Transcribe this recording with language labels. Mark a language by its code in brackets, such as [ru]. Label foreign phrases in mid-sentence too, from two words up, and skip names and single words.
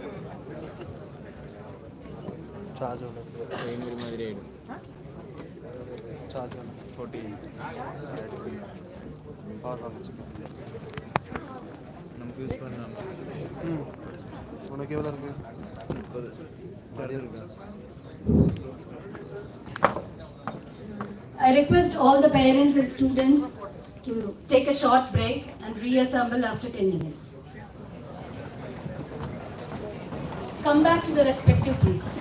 [te] చార్జ్ ఎనిమిది మాదిరి 7 చార్జ్ 14 పవర్ [ta] நம்ம யூஸ் பண்ணலாம் உனக்கு எவ்வளோ இருக்கு? 30. [en] I request all the parents and students to take a short break and reassemble after 10 minutes. Come back to the respective place.